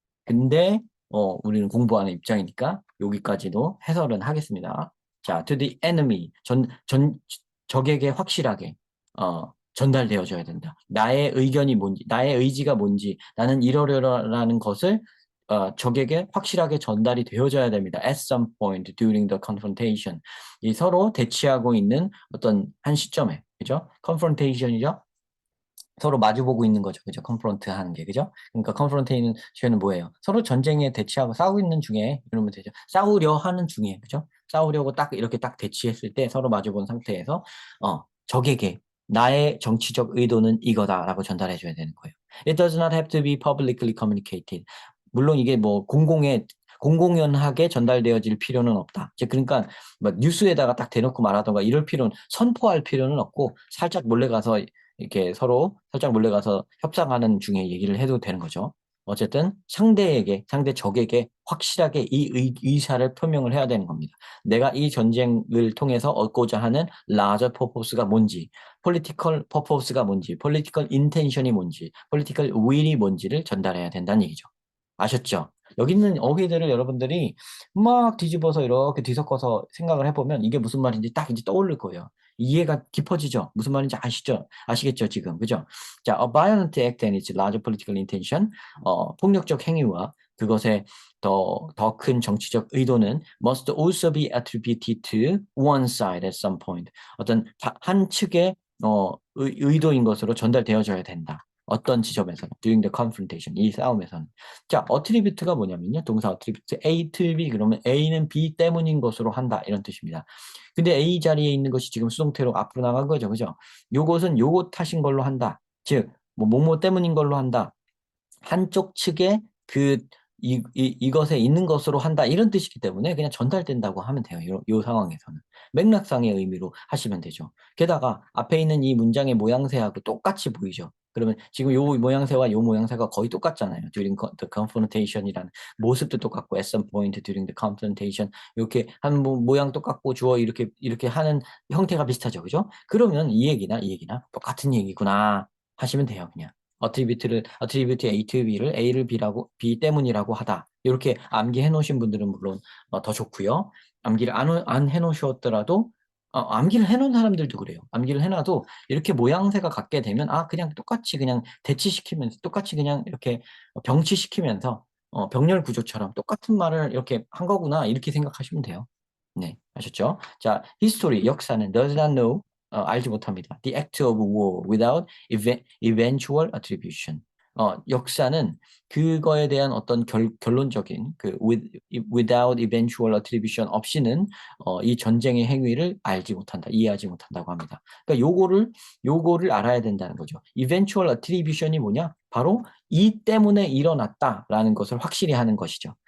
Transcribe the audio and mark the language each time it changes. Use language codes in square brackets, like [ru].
[ko] 근데 우리는 공부하는 입장이니까 여기까지도 해설은 하겠습니다. 자, [en] to the enemy, [ko] 적에게 확실하게 전달되어져야 된다. 나의 의견이 뭔지, 나의 의지가 뭔지, 나는 이러려라는 것을 적에게 확실하게 전달이 되어져야 됩니다. [en] At some point during the confrontation. [ko] 이 서로 대치하고 있는 어떤 한 시점에, 그죠? confrontation이죠? 서로 마주보고 있는 거죠. 그죠? 컨프런트 하는 게. 그죠? 그러니까 컨프런테이션은 뭐예요? 서로 전쟁에 대치하고 싸우고 있는 중에, 이러면 되죠. 싸우려 하는 중에. 그죠? 싸우려고 딱 이렇게 딱 대치했을 때 서로 마주본 상태에서, 적에게 나의 정치적 의도는 이거다라고 전달해 줘야 되는 거예요. [en] It does not have to be publicly communicated. [ko] 물론 이게 뭐 공공연하게 전달되어질 필요는 없다. 즉 그러니까 뭐 뉴스에다가 딱 대놓고 말하던가 이럴 필요는 선포할 필요는 없고 살짝 몰래 가서 이렇게 서로 살짝 몰래 가서 협상하는 중에 얘기를 해도 되는 거죠. 어쨌든 상대 적에게 확실하게 이 의사를 표명을 해야 되는 겁니다. 내가 이 전쟁을 통해서 얻고자 하는 larger purpose가 뭔지, political purpose가 뭔지, political intention이 뭔지, political will이 뭔지를 전달해야 된다는 얘기죠. 아셨죠? 여기 있는 어휘들을 여러분들이 막 뒤집어서 이렇게 뒤섞어서 생각을 해보면 이게 무슨 말인지 딱 이제 떠오를 거예요. 이해가 깊어지죠? 무슨 말인지 아시죠? 아시겠죠, 지금? 그죠? [en] 자, a violent act and its larger political intention, [ko] 폭력적 행위와 그것의 더 큰 정치적 의도는 [en] must also be attributed to one side at some point. [ko] 어떤 한 측의 의도인 것으로 전달되어져야 된다. 어떤 지점에서는 [en] during the confrontation, [ko] 이 싸움에서는. 자, attribute가 뭐냐면요. 동사 attribute A to B 그러면 A는 B 때문인 것으로 한다 이런 뜻입니다. 근데 A 자리에 있는 것이 지금 수동태로 앞으로 나간 거죠. 그죠? 요것은 요것 탓인 걸로 한다. 즉, 뭐뭐 때문인 걸로 한다. 한쪽 측에 이것에 있는 것으로 한다. 이런 뜻이기 때문에 그냥 전달된다고 하면 돼요. 요 상황에서는. 맥락상의 의미로 하시면 되죠. 게다가 앞에 있는 이 문장의 모양새하고 똑같이 보이죠. 그러면 지금 요 모양새와 요 모양새가 거의 똑같잖아요. During the confrontation이라는 모습도 똑같고 [en] at some point during the confrontation [ko] 이렇게 한 모양 똑같고 주어 이렇게 하는 형태가 비슷하죠. 그죠? 그러면 이 얘기나 똑같은 얘기구나 하시면 돼요. 그냥. attribute A to B를 A를 B 때문이라고 하다. 이렇게 암기해 놓으신 분들은 물론 더 좋고요. 암기를 안 해놓으셨더라도 암기를 해놓은 사람들도 그래요. 암기를 해놔도 이렇게 모양새가 같게 되면 그냥 똑같이 그냥 대치시키면서 똑같이 그냥 이렇게 병치시키면서 병렬 구조처럼 똑같은 말을 이렇게 한 거구나 이렇게 생각하시면 돼요. 네, 아셨죠? 자, history, 역사는 [en] does not know, [ko] 알지 못합니다. [en] The act of war without eventual attribution. [ko] 역사는 그거에 대한 어떤 결론적인 [en] without eventual attribution [ko] 없이는 이 전쟁의 행위를 알지 못한다, 이해하지 못한다고 합니다. 그러니까 요거를 알아야 된다는 거죠. eventual attribution이 뭐냐? 바로 이 때문에 일어났다라는 것을 확실히 하는 것이죠.